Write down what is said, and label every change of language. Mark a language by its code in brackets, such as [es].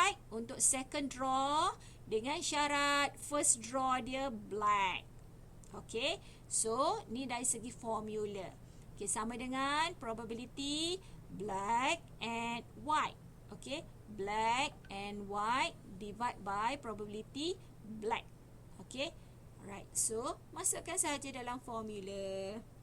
[ms] Untuk second draw dengan syarat first draw dia black. Okay, so ni dari segi formula. [en] Okay, [ms] sama dengan [en] probability black and white. Okay, black and white divide by probability black. Okay, alright. [ms] So masukkan sahaja dalam formula.